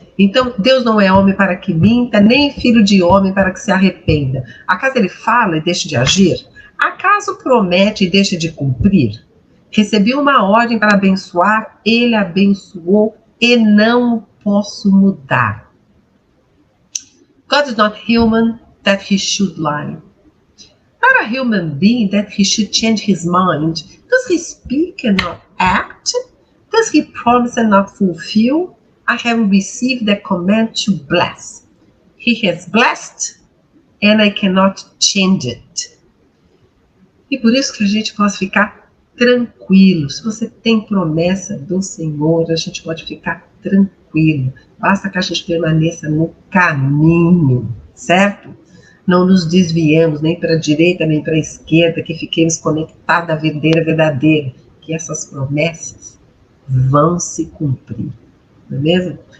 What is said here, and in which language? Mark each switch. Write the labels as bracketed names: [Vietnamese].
[Portuguese] Então, Deus não é homem para que minta, nem filho de homem para que se arrependa. Acaso ele fala e deixa de agir? Acaso promete e deixa de cumprir? Recebi uma ordem para abençoar, ele abençoou e não posso mudar. [English] God is not human that he should lie. not a human being that he should change his mind. Does he speak and not act? Does he promise and not fulfill? I have received the command to bless. He has blessed and I cannot change it. [Portuguese] E por isso que a gente pode ficar tranquilo. Se você tem promessa do Senhor, a gente pode ficar tranquilo. Basta que a gente permaneça no caminho, certo? Não nos desviemos nem para a direita nem para a esquerda, que fiquemos conectados à videira verdadeira, que essas promessas vão se cumprir, não é mesmo?